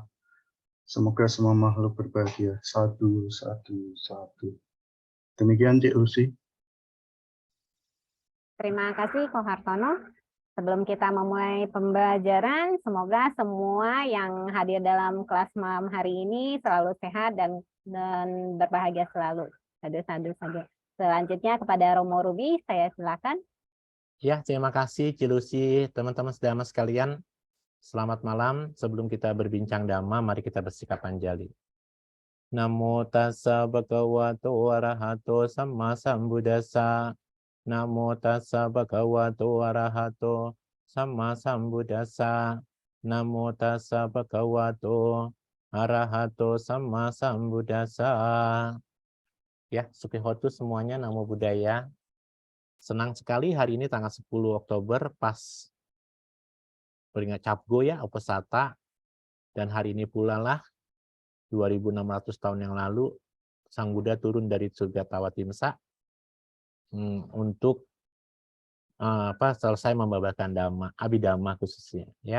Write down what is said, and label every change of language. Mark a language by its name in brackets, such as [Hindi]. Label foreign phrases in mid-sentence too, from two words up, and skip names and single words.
[Indonesian] Semoga semua makhluk berbahagia. [Pali] Sadu, sadu, sadu. [Indonesian] Demikian Cik Rusi. Terima kasih Ko Hartono. Sebelum kita memulai pembelajaran, semoga semua yang hadir dalam kelas malam hari ini selalu sehat dan berbahagia selalu. Sadu. Selanjutnya kepada Romo Ruby, saya silakan. Ya, terima kasih Cilusi, teman-teman sedama sekalian. Selamat malam. Sebelum kita berbincang dhamma, mari kita bersikap anjali. [Pali] Namo tassa bhagavato arahato samma sambuddhassa. Namo tassa bhagavato arahato samma sambuddhassa. Namo tassa bhagavato arahato samma sambuddhassa. [Indonesian] Ya, Sukihotu semuanya, [Pali] Namo Buddhaya. [Indonesian] Senang sekali hari ini tanggal 10 Oktober pas peringat Capgo ya, Uposatha. Dan hari ini pula lah 2600 tahun yang lalu Sang Buddha turun dari surga Tawatimsa untuk selesai membabarkan Dhamma, Abhidhamma khususnya ya.